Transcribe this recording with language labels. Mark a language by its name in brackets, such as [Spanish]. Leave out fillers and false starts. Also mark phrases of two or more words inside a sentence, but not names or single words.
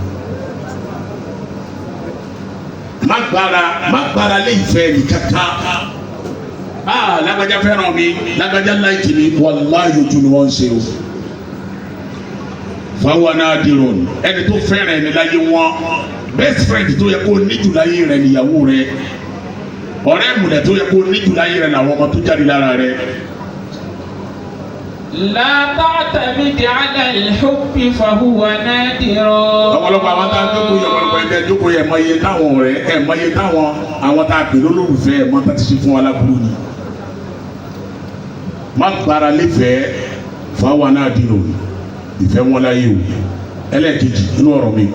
[Yoruba] má gbára lé ìfẹ́ ní kankan. Lágbájá fẹ́ràn mi lágbájá láìkì mi wàláhì ojú ni wọ́n ń ṣe o. Fáwọn nadirun ẹni tó fẹ́ràn ẹni láyé wọn [English] best friend [Yoruba] tó yẹ kó níjù láyé rẹ níyàwó rẹ ọ̀rẹ́ ìmùlẹ̀ tó yẹ kó níjù láyé rẹ làwọn ọmọ tó jáde lára rẹ. [Arabic] لا تعتمد على الحب فهو نادر. [Yoruba] Ọ̀pọ̀lọpọ̀ àwọn tá a jókòó yẹ ọ̀pọ̀lọpọ̀ ẹgbẹ́ jókòó yẹ mọ iye táwọn ọ̀rẹ́ ẹ̀ mọ iye táwọn àwọn tá a pè lólùfẹ́ ẹ̀ mọ tá ti ṣe fún aláburú ni. Má gbára léfẹ̀ẹ́ fáwọn nadirun ìfẹ́ wọn láyé o ẹlẹ́ẹ̀kejì inú ọ̀rọ̀ mi.